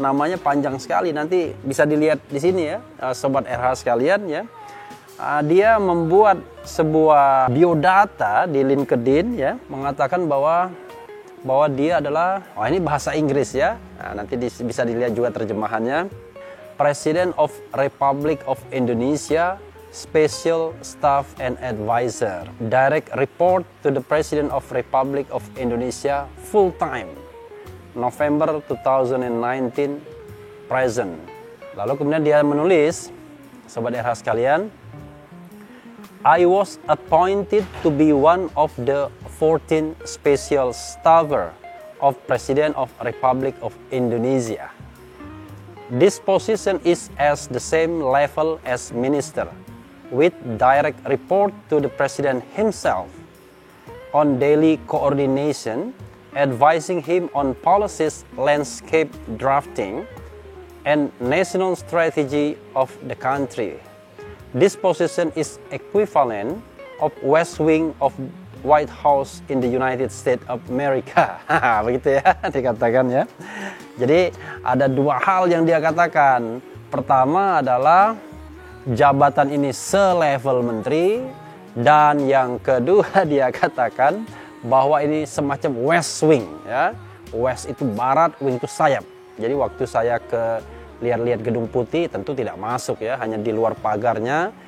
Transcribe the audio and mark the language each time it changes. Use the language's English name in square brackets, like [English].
[Indonesian] Namanya panjang sekali, nanti bisa dilihat di sini ya Sobat RH sekalian ya. Dia membuat sebuah biodata di LinkedIn ya, mengatakan bahwa dia adalah, ini bahasa Inggris ya. Nah, nanti bisa dilihat juga terjemahannya. [English] President of Republic of Indonesia, Special Staff and Advisor, direct report to the President of Republic of Indonesia full time, November 2019 present. [Indonesian] Lalu kemudian dia menulis, Sobat RH sekalian, [English] I was appointed to be one of the 14 special staffer of President of Republic of Indonesia. This position is as the same level as minister, with direct report to the President himself on daily coordination, advising him on policies, landscape drafting, and national strategy of the country. This position is equivalent of West Wing of White House in the United States of America. [Indonesian] Begitu ya dikatakan ya. Jadi ada dua hal yang dia katakan. Pertama adalah jabatan ini selevel menteri, dan yang kedua dia katakan bahwa ini semacam West Wing ya. West itu barat, wing itu sayap. Jadi waktu saya ke lihat-lihat Gedung Putih tentu tidak masuk ya, hanya di luar pagarnya.